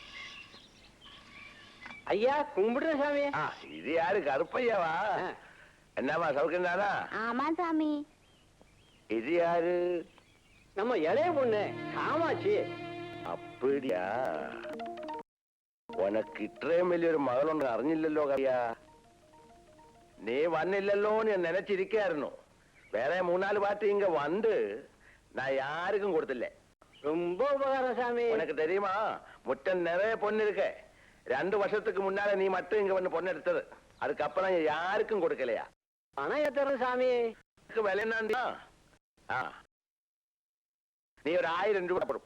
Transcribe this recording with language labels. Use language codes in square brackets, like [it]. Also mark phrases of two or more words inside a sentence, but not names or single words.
[ta] ஐயா கும்பிடுற சாமி. இது யாரு? கருப்பையாவா? என்னம்மா சவுக்கம் தானா? ஆமா சாமி. இது யாரு? நம்ம இளைய பொண்ணு காமாட்சி. அப்படியா? [ml] ഉനക്ക് ഇത്രയും വലിയൊരു മകളുണ്ട് അറിഞ്ഞില്ലല്ലോ കറിയാ. നീ വന്നില്ലല്ലോ ഞാൻ നനച്ചിരിക്കായിരുന്നു. വേറെ 3-4 പാർട്ടി ഇങ്ങ വന്ന് [ta] நான் யாருக்கும் கொடுத்தில்ல. ரொம்ப உபகாரம் சாமி. உனக்கு தெரியுமா, முட்டம் நிறைய பொண்ணு இருக்கு. 2 வருஷத்துக்கு முன்னால நீ மட்டும் இங்க வந்து பொண்ணு எடுத்தது. அதுக்கப்புறம் யாருக்கும் கொடுக்கலையா? பணம் ஏத்துறேன் சாமி. விலை என்ன? நீ ஒரு 1000 ரூபாய் போடும்.